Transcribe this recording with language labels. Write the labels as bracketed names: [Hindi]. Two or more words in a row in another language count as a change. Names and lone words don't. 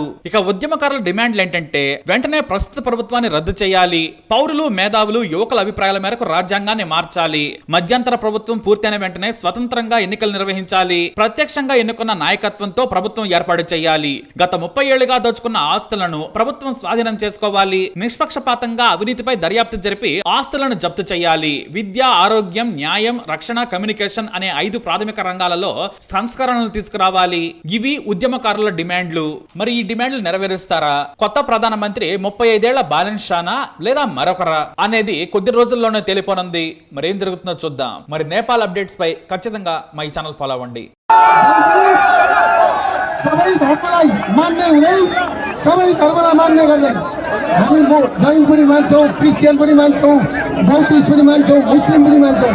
[Telugu] ఇక ఉద్యమకారుల డిమాండ్లు ఏంటంటే వెంటనే ప్రస్తుత ప్రభుత్వాన్ని రద్దు చేయాలి, పౌరులు, మేధావులు, యువకుల అభిప్రాయాల మేరకు రాజ్యాంగాన్ని మార్చాలి, మధ్యంతర ప్రభుత్వం పూర్తయిన వెంటనే స్వతంత్రంగా ఎన్నికలు నిర్వహించాలి, ప్రత్యక్షంగా ఎన్నుకున్న నాయకత్వంతో ప్రభుత్వం ఏర్పాటు చేయాలి, గత 30 ఏళ్లుగా దోచుకున్న ఆస్తులను ప్రభుత్వం స్వాధీనం చేసుకోవాలి, నిష్పక్షపాతంగా అవినీతిపై దర్యాప్తు జరిపి ఆస్తులను జప్తు చేయాలి, విద్య, ఆరోగ్యం, న్యాయం, రక్షణ, కమ్యూనికేషన్ అనే 5 ప్రాథమిక రంగాలలో సంస్కరణలు తీసుకురావాలి. ఇవి ఉద్యమకారుల డిమాండ్లు. మరి ఈ డిమాండ్లు నెరవేరుస్తారా? కొత్త ప్రధానమంత్రి 35 ఏళ్ల బాలన్ షానా లేదా మరొకరా అనేది కొద్ది రోజుల్లోనే తేలిపోనుంది. మరి ఏం జరుగుతుందో చూద్దాం. మరి నేపాల్ అప్డేట్స్ పై ఖచ్చితంగా మా ఈ [English] channel follow [Telugu] అవ్వండి. [Nepali] सबै धर्मलाई मान्ने हुँदै सबै धर्मलाई मान्ने गर्दै हामी जैन पनि मान्छौँ, क्रिस्चियन पनि मान्छौँ, बौद्धिस्ट पनि मान्छौँ, मुस्लिम पनि मान्छौँ।